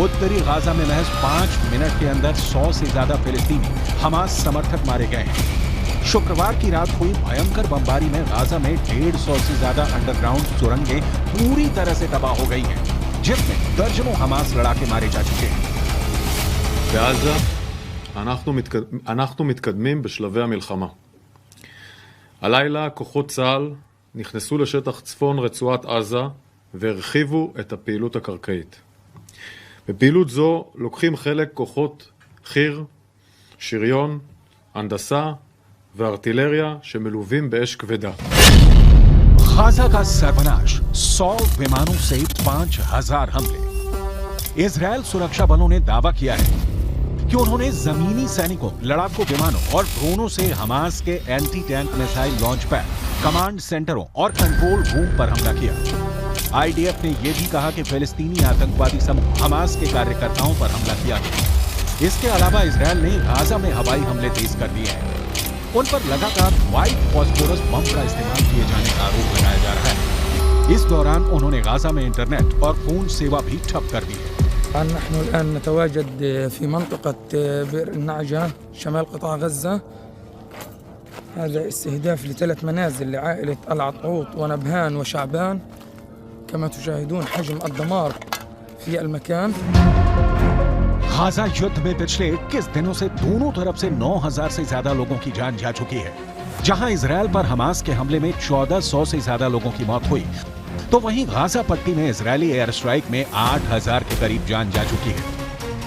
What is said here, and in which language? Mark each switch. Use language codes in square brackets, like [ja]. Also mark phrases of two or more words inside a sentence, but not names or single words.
[hi] उत्तरी गाजा में महज 5 मिनट के अंदर 100 से ज्यादा फिलिस्तीनी हमास समर्थक मारे गए हैं। शुक्रवार की रात हुई भयंकर बमबारी में गाजा में 150 से ज्यादा अंडरग्राउंड सुरंगें पूरी तरह से तबाह हो गई हैं, जिसमें दर्जनों हमास लड़ाके मारे जा चुके हैं। [he] בעזה אנחנו מתקדמים בשלבי המלחמה. הלילה כוחות צה"ל נכנסו לשטח צפון רצועת עזה והרחיבו את הפעילות הקרקעית. בפעילות זו לוקחים חלק כוחות חי"ר, שריון, הנדסה וארטילריה שמלווים באש כבדה. [hi] गाजा का सर्वनाश, 100 विमानों से 5000 हमले। इजरायल सुरक्षा बलों ने दावा किया है कि उन्होंने जमीनी सैनिकों, लड़ाकू विमानों और ड्रोनों से हमास के [en] anti tank missile launch pad, command centers [hi] और [en] control room [hi] पर हमला किया। आईडीएफ ने यह भी कहा कि फिलिस्तीनी आतंकवादी समूह हमास के कार्यकर्ताओं पर हमला किया गया। इसके अलावा इजरायल ने गाजा में हवाई हमले तेज कर दिए हैं। उन पर लगातार [en] white phosphorus bomb [hi] का इस्तेमाल किए जाने का आरोप लगाया जा रहा है। इस दौरान उन्होंने गाजा में इंटरनेट और फोन सेवा भी ठप कर दी है। [ar] नحن الآن نتواجد في منطقة بئر النعجة شمال قطاع غزة. هذا استهداف ل3 منازل لعائلة العطعوط ونبهان وشعبان. كما تشاهدون حجم الدمار في المكان. [hi] गाजा युद्ध में पिछले 21 दिनों से दोनों तरफ से 9,000 से ज्यादा लोगों की जान जा चुकी है। जहां इजरायल पर हमास के हमले में 1,400 से ज्यादा लोगों की मौत हुई, तो वहीं गाजा पट्टी में इजरायली [en] air strike [hi] में 8,000 के करीब जान जा चुकी है।